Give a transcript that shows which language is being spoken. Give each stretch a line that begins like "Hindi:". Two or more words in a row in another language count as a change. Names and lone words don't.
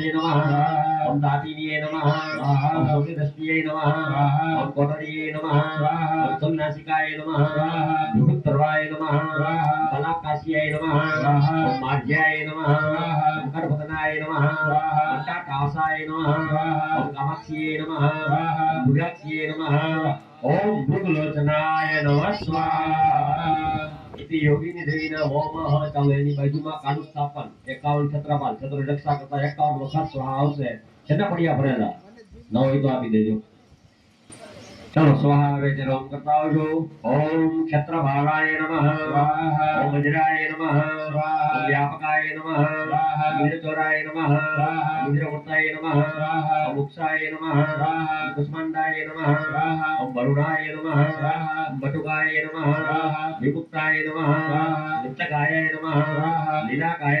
Sanskrit: नमः ओम दातिनिये नमः ओम सोमिदस्तिये नमः ओम कोटरिये नमः ओम तुलनासिकाय नमः बृहत्तरवाय नमः बलाकास्याय नमः ओम मार्ज्याय नमः ओम गर्भधनाय नमः ओम टाटासाय नमः ओम कामाक्ष्ये नमः ओम भुजाक्ष्ये नमः ओम भृगुलोचनाय नमः स्वाहा। इति योगिनी देवीना होमः
Gujarati: ચાલો એની બાજુમાં કાળું સ્થાપન 51 છત્રપાલ છત્ર રક્ષા કરતા 51 વખત સ્વાહા આવશે છેલ્લા પડિયા ભરેલા ન હોય તો આપી દેજો। ચાલો સ્વાહા આવે તે ઓમ કરતા આવજો।
Sanskrit: ओम क्षत्रभावाय नमः ओम वज्राय नमः ओम व्यापकाय नमः ओम वीरचोराय नमः ओम वीरमूर्ताय नमः ओम उक्षाय नमः ओम कुष्मांडाय नमः ओम वरुणाय नमः ओम बटुकाय नमः विमुक्ताय नमः नित्यकाय नमः लीलाकाय